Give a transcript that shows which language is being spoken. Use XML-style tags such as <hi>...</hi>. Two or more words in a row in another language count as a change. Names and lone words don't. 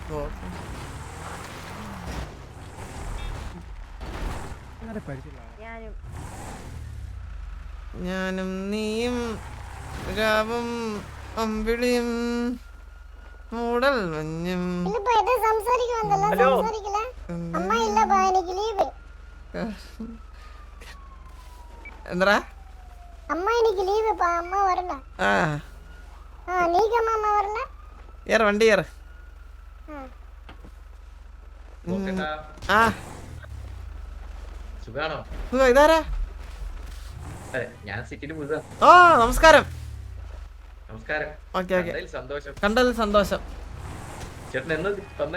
<ml>ഞാനും നീയും രാവും അമ്പിളിയും മൂടൽ മഞ്ഞും. എന്താ</ml> <ta>அம்மா இன்னைக்கு லீவு பா, அம்மா வரல. நீங்க அம்மா வரல? ஏற வண்டி ஏற.</ta> <ml>സുഖാണോ? ഇതാരാ? ഞാൻ സിറ്റിയിൽ പുതുതാ. നമസ്കാരം. നമസ്കാരം. ഓക്കെ ഓക്കെ സന്തോഷം. കണ്ടതിൽ സന്തോഷം. ചേട്ടൻ എന്ന് തന്നെ?</ml>